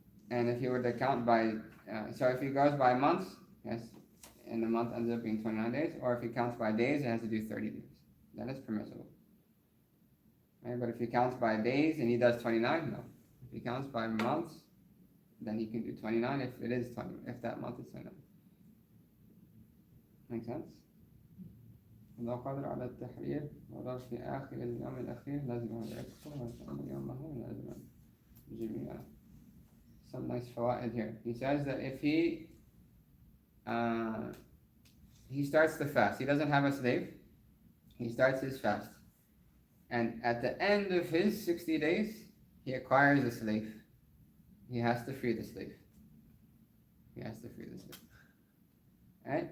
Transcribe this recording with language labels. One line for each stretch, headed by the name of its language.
English: And if he were to count by, so if he goes by months, yes, and the month ends up being 29 days, or if he counts by days, it has to do 30 days. That is permissible. Right? But if he counts by days and he does 29, no. If he counts by months, then he can do 29 if it is 20, if that month is 29. Make sense?
Arabic: لو قدر على التحرير وضع في آخر اليوم الأخير لازم يعتقه يومه لازم جميعا.
English: Some nice fawaid here. He says that if he starts the fast, he doesn't have a slave, he starts his fast, and at the end of his 60 days, he acquires a slave. He has to free the slave. He has to free the slave. Right?